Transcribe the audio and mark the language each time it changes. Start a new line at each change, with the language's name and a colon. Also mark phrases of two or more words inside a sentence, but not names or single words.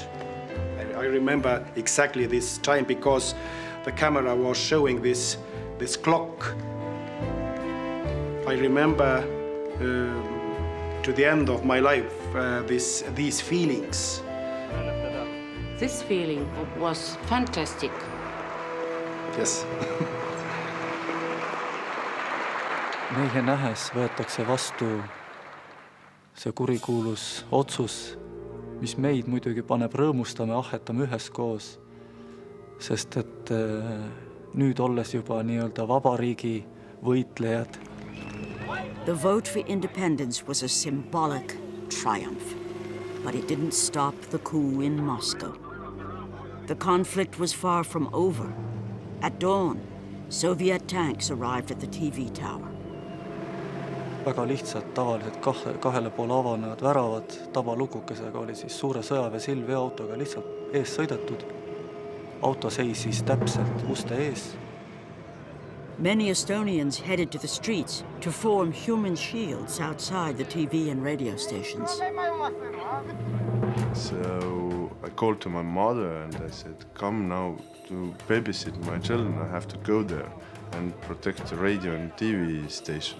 English: I remember exactly this time because the camera was showing this clock. I remember to the end of my life these feelings. This feeling was fantastic. Yes.
Estonian: Meie nähes võetakse vastu see kurikuulus otsus, mis meid muidugi paneb rõõmustama ja ahhetama üheskoos, sest et nüüd olles juba nii-öelda vabariigi võitlejad.
English: The vote for independence was a symbolic triumph, but it didn't stop the coup in Moscow. The conflict was far from over. At dawn, Soviet tanks arrived at the TV tower.
Estonian: Väga lihtsalt tavaliselt kahele poole avanevad väravad tabalukukesega oli siis suure sõjaväe veoautoga lihtsalt ees sõidetud. Auto seisis täpselt uste ees.
English: Many Estonians headed to the streets to form human shields outside the TV and radio stations. So I called to my mother and I said, come now to babysit my children. I have to go there and protect the radio and TV station.